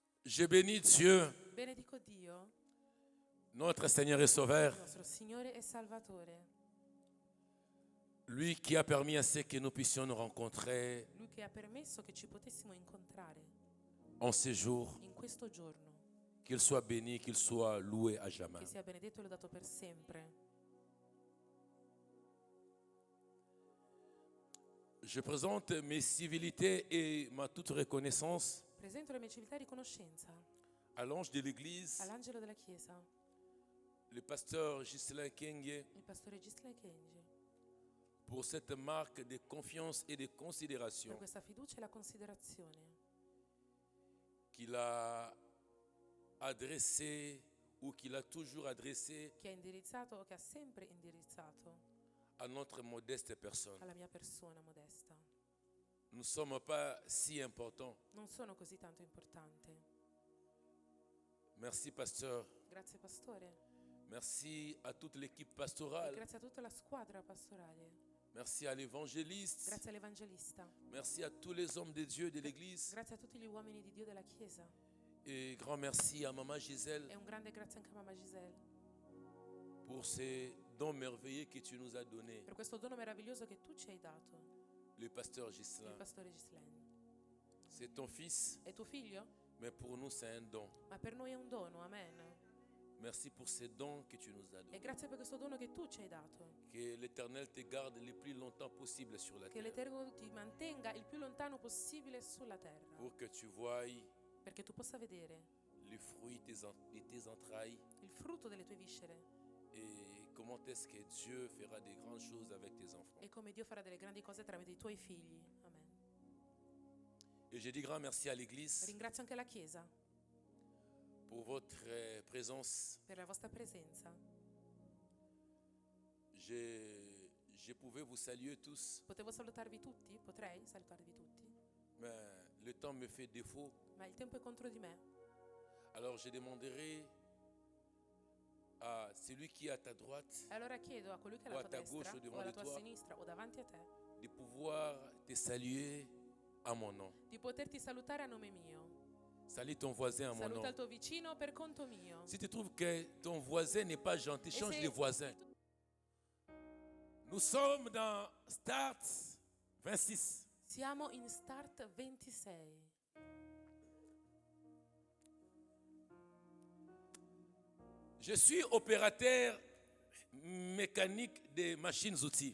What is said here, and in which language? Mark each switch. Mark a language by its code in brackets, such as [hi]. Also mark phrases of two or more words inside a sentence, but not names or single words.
[fr] Je bénis Dieu, [it] Benedico Dio, [fr] notre Seigneur et Sauveur, [it] nostro Signore e Salvatore, [fr] lui qui a permis à ce que nous puissions nous rencontrer [it] Lui che ha permesso che ci potessimo incontrare [fr] en ce jour. [it] in questo giorno. [fr] Qu'il soit béni, qu'il soit loué à jamais. [it] Che sia benedetto e lodato per sempre. [fr] Je présente mes civilités et ma toute reconnaissance [it] Presento le mie civiltà e riconoscenza [fr] à l'ange de l'Église, [it] all'angelo della Chiesa, [fr] le pasteur Ghislain Kenge, [it] il pastore Ghislain Kenge, [fr] pour cette marque de confiance et de [it] per [fr] considération [it] questa fiducia e la considerazione [fr] qu'il a adressée ou qu'il a toujours adressée [it] che ha indirizzato o che ha sempre indirizzato [fr] à notre modeste personne. [it] alla mia persona modesta. [fr] Nous ne sommes pas si importants. [it] Non sono così tanto importante. [fr] Merci pasteur. [it] Grazie pastore. [fr] Merci à toute l'équipe [it] E [fr] pastorale. [it] grazie a tutta la squadra pastorale. [fr] Merci à l'évangéliste. [it] Grazie all'evangelista. [fr] Merci à tous les hommes de Dieu de l'Église. [it] Grazie a tutti gli uomini di Dio della Chiesa. [fr] Et grand merci à Maman Gisèle [it] E un grande grazie anche a Mamma Giselle [fr] pour ces dons merveilleux que tu nous as donnés. [it] per questo dono meraviglioso che tu ci hai dato, [fr] Le pasteur [it] il [fr] Ghislain, [it] pastore Ghislain. [fr] c'est ton fils, [it] È tuo figlio? [fr] mais pour nous c'est un don. [it] Ma per noi è un dono, amen. [fr] Merci pour ces dons que tu nous as [it] E [fr] donnés. [it] grazie per questo dono che tu ci hai dato. [fr] Que l'Éternel te garde le plus longtemps possible sur la [it] Che [fr] terre. [it] l'Eterno ti mantenga il più lontano possibile sulla terra, [fr] Pour que tu voies [it] perché tu possa vedere [fr] les fruits de tes entrailles [it] il frutto delle tue viscere [fr] et comment est-ce que Dieu fera des grandes choses avec tes enfants. [it] e come Dio farà delle grandi cose tramite i tuoi figli. Amen. [fr] Et je dis grand merci à l'Église [it] Ringrazio anche la Chiesa [fr] pour votre présence. [it] per la vostra presenza. [fr] Je pouvais vous saluer tous, [it] Potevo salutarvi tutti? Potrei salutarvi tutti? [fr] mais le temps me fait défaut. [it] Ma il tempo è contro di me. [fr] Alors je demanderai à celui qui est à ta droite [it] E allora chiedo a colui che è O alla a tua [fr] ta gauche [it] destra o o alla [fr] devant [it] tua [fr] de toi. [it] sinistra o davanti a te [fr] de pouvoir te saluer à mon nom. [it] di poterti salutare a nome mio. [fr] Salue ton voisin à mon nom. [it] Saluta il tuo vicino per conto mio. [fr] Si tu trouves que ton voisin n'est pas gentil, change de voisin. Nous sommes dans Start 26. [it] Siamo in Start 26. [fr] Je suis opérateur mécanique des machines-outils.